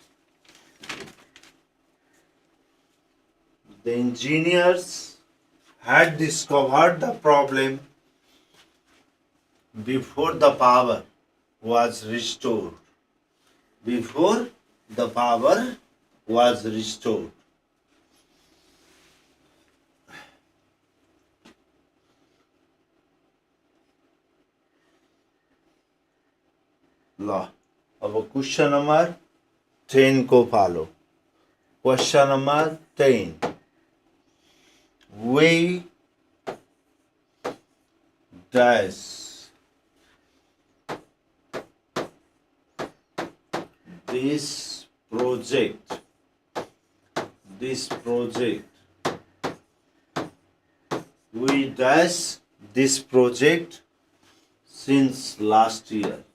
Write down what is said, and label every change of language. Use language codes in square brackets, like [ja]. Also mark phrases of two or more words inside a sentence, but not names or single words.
[en] The engineers had discovered the problem before the power was restored. Before the power was restored. [ne] ल अब [en] question number [ne] 10 को पालो. [en] question number 10. We does this project we does this project since last year.